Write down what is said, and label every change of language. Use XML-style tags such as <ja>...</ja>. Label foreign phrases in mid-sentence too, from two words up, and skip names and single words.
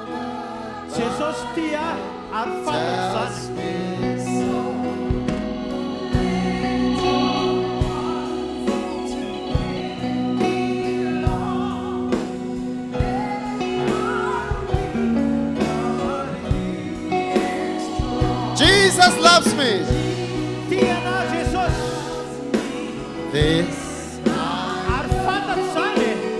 <mg>Jesosy tia ary fantako</mg> <en>tells</en> <mg>zany.</mg> <en>me so. Jesus loves me.</en> <mg>Tiana Jesosy</mg> <en>This</en> <mg>ary fantako zany.</mg>